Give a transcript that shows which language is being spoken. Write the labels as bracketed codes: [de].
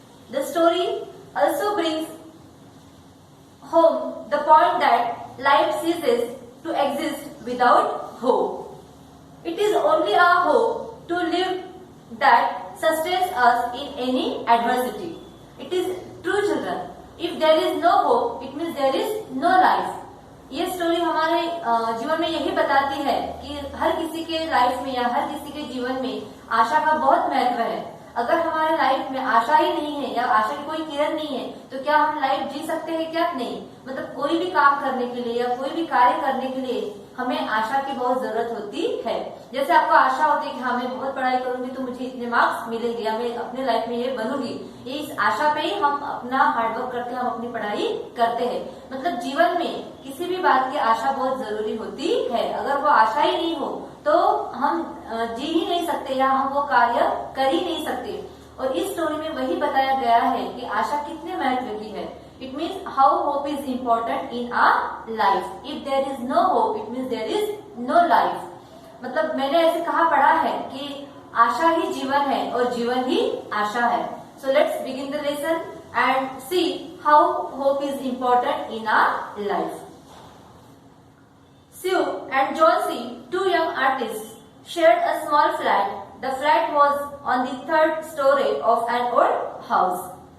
[en] The story also brings home the point that life ceases to exist without hope. It is only our hope to live that sustains us in any adversity. It is true, children. If there is no hope, it means there is no life. [hi] ये story हमारे जीवन में यही बताती है कि हर किसी के लाइफ में या हर किसी के जीवन में आशा का बहुत महत्व है. अगर हमारे लाइफ में आशा ही नहीं है या आशा की कोई किरण नहीं है तो क्या हम लाइफ जी सकते हैं? क्या नहीं. मतलब कोई भी काम करने के लिए या कोई भी कार्य करने के लिए हमें आशा की बहुत जरूरत होती है. जैसे आपको आशा होती है कि हाँ मैं बहुत पढ़ाई करूंगी तो मुझे इतने मार्क्स मिलेंगे या मैं अपने लाइफ में ये बनूंगी. ये इस आशा पे ही हम अपना हार्डवर्क करके हम अपनी पढ़ाई करते हैं. मतलब जीवन में किसी भी बात की आशा बहुत जरूरी होती है. अगर वो आशा ही नहीं हो तो हम जी ही नहीं सकते या हम वो कार्य कर ही नहीं सकते. और इस स्टोरी में वही बताया गया है कि आशा कितने महत्व की है. [en] It means how hope is important in our life. If there is no hope, it means there is no life. [hi] मतलब मैंने ऐसे कहा पढ़ा है कि आशा ही जीवन है और जीवन ही आशा है. [en] So let's begin the lesson and see how hope is important in our life. Sue and John C., two young artists, shared a small flat. The flat was on the third story of an old house.